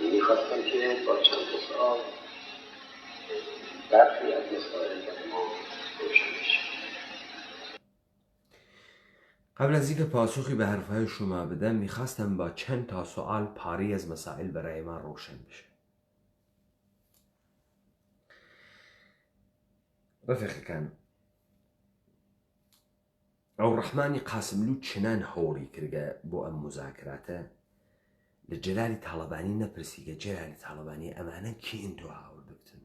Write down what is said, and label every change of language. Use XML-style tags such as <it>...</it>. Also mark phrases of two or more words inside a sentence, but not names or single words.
<fa>میخواستم که با چند سوال برخی از مسائل برای ما روشن بشه. قبل از اینکه پاسخی به حرفهای شما بدم میخواستم با چند تا سوال پاری از مسائل برای ما روشن بشه.</fa> <ckb>رفیقکان، ئەو ڕەحمانی قاسملوو چنان هەوڵی کردە بۆ ئەم مزاکراتە لە جەلالی تاڵەبانی نەپرسیکە جەلالی تاڵەبانی ئەمانە کێن تۆ هاوردەگتن.</ckb>